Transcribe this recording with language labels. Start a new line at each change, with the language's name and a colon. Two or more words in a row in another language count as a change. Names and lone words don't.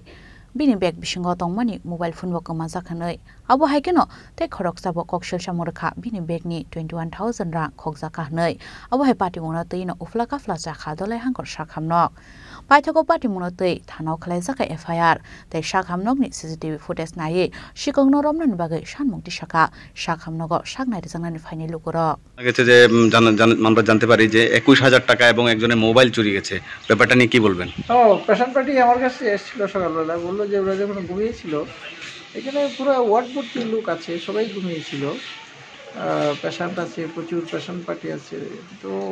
Kok Borok: Bini bag bishingo tong mani
English: mobile phone
Kok Borok: wak mazakanai abo haikeno te khoroksa bo kokshel shamurkha bini bag ni 21,000 ra khokja kahnai abo hai party mona tei no ufla ka fla ja kha dolai hangkor shakhamnok paithako party mona tei thano khlai jaka FIR te shakhamnok ni
English: CCTV footage
Kok Borok: nai shikong no romnan bagai shanmukti shaka shakhamnogo shaknai rijangna ni final lukuro
Bangla: গেছে যে আমরা জানতে পারি যে 21,000 টাকা এবং একজনের মোবাইল চুরি গেছে ব্যাপারটা নিয়ে কি বলবেন
English: patient party
Bangla: আমার কাছে এসেছিল সকালবেলা বললো যে ওরা যখন ঘুমিয়েছিল এখানে পুরো ওয়ার্ড ভর্তি লোক আছে সবাই ঘুমিয়েছিল পেশেন্ট আছে প্রচুর
English: patient party
Bangla: আছে তো